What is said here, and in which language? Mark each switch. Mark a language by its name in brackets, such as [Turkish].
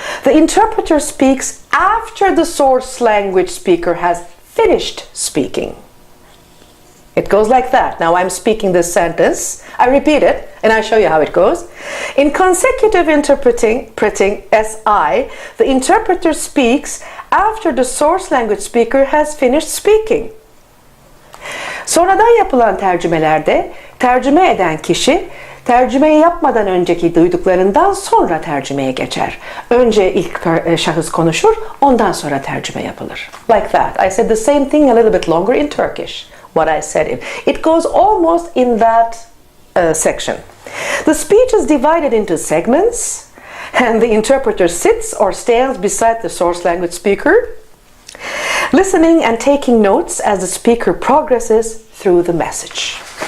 [English] The interpreter speaks after the source language speaker has finished speaking. It goes like that. Now I'm speaking this sentence, I repeat it, and I show you how it goes. In consecutive interpreting SI, the interpreter speaks after the source language speaker has finished speaking. [Turkish] Sonradan yapılan tercümelerde tercüme eden kişi tercümeyi yapmadan önceki duyduklarından sonra tercümeye geçer. Önce ilk şahıs konuşur, ondan sonra tercüme yapılır. [English] Like that. I said the same thing a little bit longer in Turkish. What I said in. It goes almost in that section. The speech is divided into segments, and the interpreter sits or stands beside the source language speaker, listening and taking notes as the speaker progresses through the message.